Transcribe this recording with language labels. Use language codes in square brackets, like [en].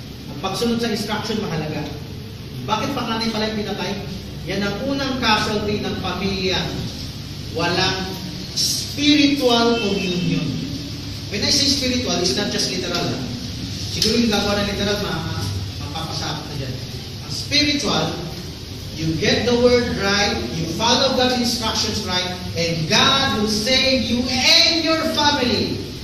[tl] Ang pagsunod sa instruction mahalaga. Bakit panganay pala yung pinatay? Yan ang unang casualty ng pamilya. Walang [en] spiritual communion. When I say spiritual, it's not just literal. [tl] Siguro yung gagawa ng literal, mapapasakot na dyan. [en] Ang spiritual, you get the word right, you follow God's instructions right, and God will save you and your family.